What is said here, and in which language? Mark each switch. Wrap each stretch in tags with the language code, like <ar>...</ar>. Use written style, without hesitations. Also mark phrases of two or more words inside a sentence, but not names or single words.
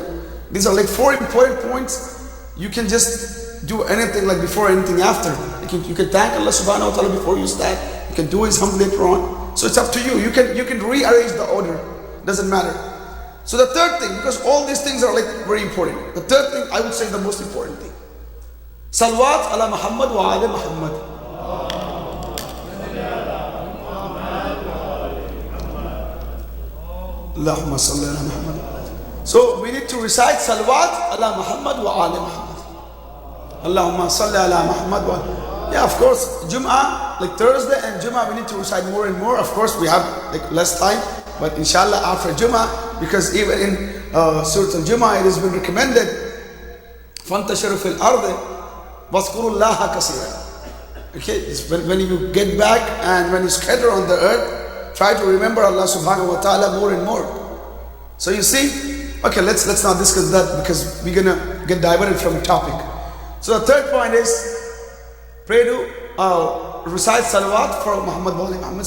<en>These are like 4 important points. You can just do anything like before, anything after. You can thank Allah</en> <ar>سبحانه وتعالى</ar> <en>before you start. You can do his humble later on. So it's up to you. You can rearrange the order. Doesn't matter. So the third thing, because all these things are like very important. The third thing, I would say the most important thing.</en> <ar>صلوات على محمد وعلى محمد. اللهم صل على محمد.</ar> <en>So we need to recite</en> <ar>صلوات على محمد وعلى محمد. اللهم صل على محمد و.</ar> <en>Yeah, of course, Jum'ah, like Thursday and Jum'ah, we need to recite more and more. Of course, we have like less time, but inshallah after Jum'ah, because even in Surah Al-Jum'ah, it has been recommended,</en> <ar>فَانْتَشَرُوا فِي الْأَرْضِ وَاذْكُرُوا اللَّهَ كَثِيرًا.</ar> <en>Okay, when you get back and when you scatter on the earth, try to remember Allah</en> <ar>سبحانه وتعالى</ar> <en>more and more. So you see, Okay, let's not discuss that because we're gonna get diverted from the topic. So the third point is pray to recite salawat for</en> <ar>محمد وآل محمد.</ar>